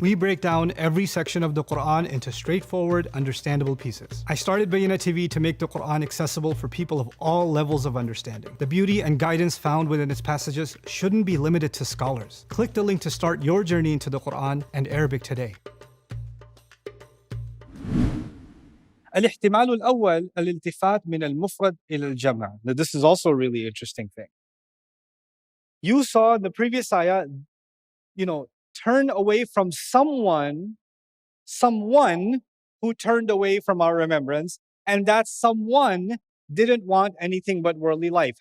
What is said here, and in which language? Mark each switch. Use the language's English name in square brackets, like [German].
[English] We break down every section of the Quran into straightforward, understandable pieces. I started Bayyinah TV to make the Quran accessible for people of all levels of understanding. The beauty and guidance found within its passages shouldn't be limited to scholars. Click the link to start your journey into the Quran and Arabic today. [Arabic] الاحتمال الأول الالتفات من المفرد إلى الجمع. [English] Now this is also a really interesting thing. You saw in the previous ayah, turn away from someone who turned away from our remembrance, and that someone didn't want anything but worldly life.